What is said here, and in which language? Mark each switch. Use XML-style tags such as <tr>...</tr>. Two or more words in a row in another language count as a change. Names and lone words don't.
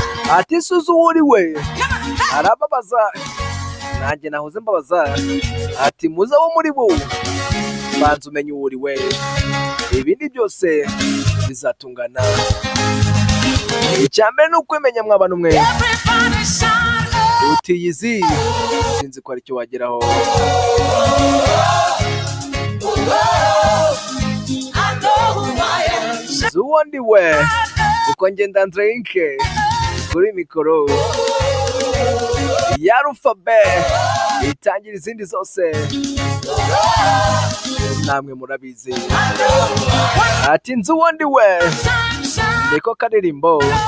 <rw>Ati, "Si uzi uwo uri we?" Arababaza. Nanjye nahoze mbabaza, ati, "Muze abo muri bo, banza umenye uwo uri we. Ibindi byose bizatungana." Icya mbere ni ukwimenya, mwa bantu mwe.</rw> <en>Everybody shout, "Oh!"</en> <rw>Uti, "Iyi zi, sinzi ko ari cyo wageraho."</rw> <en>"Oh, oh, oh, I know who I am."</en> <rw>Nzi uwo ndi we, kuko njye ndi Andre Mike kuri mikoro ya Alpha B itangira izindi zose, namwe murabizi. Ati, "Nzi uwo ndi we," niko karirimbo.</rw>